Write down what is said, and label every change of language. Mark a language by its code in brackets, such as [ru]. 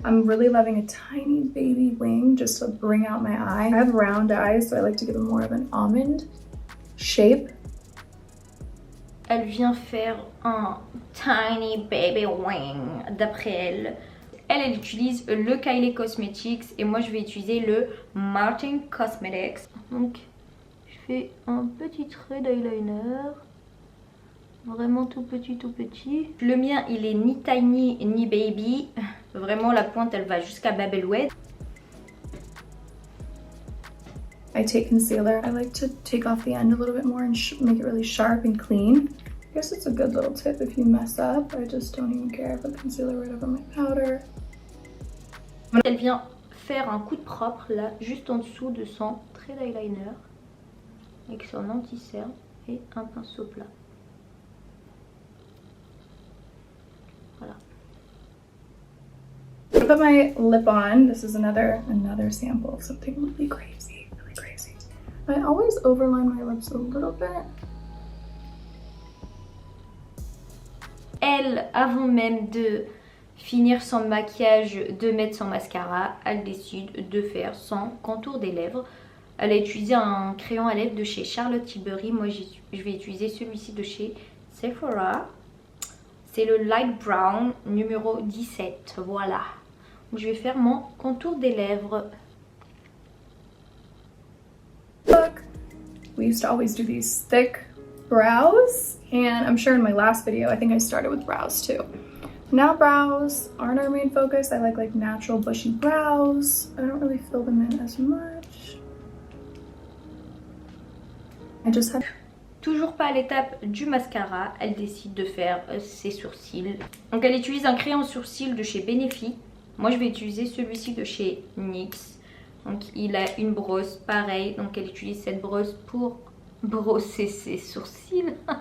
[en] I'm really loving a tiny baby wing just to bring out my eye. I have round eyes, so I like to give them more of an almond shape. [fr] Elle vient faire un [en] tiny baby wing [fr] d'après elle. Elle utilise le Kylie Cosmetics et moi je vais utiliser le Martin Cosmetics. Donc je fais un petit trait d'eyeliner. Vraiment tout petit, tout petit. Le mien il est ni tiny ni baby. Vraiment la pointe elle va jusqu'à Babelouette. [en] I take concealer. I like to take off the end a little bit more and make it really sharp and clean. I guess it's a good little tip if you mess up. I just don't even care. I put concealer right over my powder. [fr] Elle vient faire un coup de propre là, juste en dessous de son trait d'eyeliner. Avec son anti-cerne et un pinceau plat. Voilà. [en] I put my lip on. This is another sample of something really crazy, really crazy. I always overline my lips a little bit. [fr] Elle, avant même de finir son maquillage, de mettre son mascara, elle décide de faire son contour des lèvres. Elle a utilisé un crayon à lèvres de chez Charlotte Tilbury. Moi, je vais utiliser celui-ci de chez Sephora. C'est le Light Brown numéro 17. Voilà. Donc, je vais faire mon contour des lèvres. [en] Look, we used to always do these thick brows. And I'm sure in my last video, I think I started with brows too. Now brows aren't our main focus. I like natural bushy brows. I don't really fill them in as much. I just had... [fr] Toujours pas à l'étape du mascara, elle décide de faire ses sourcils. Donc elle utilise un crayon sourcil de chez Benefit. Moi je vais utiliser celui-ci de chez NYX. Donc il a une brosse pareille. Donc elle utilise cette brosse pour brosser ses sourcils.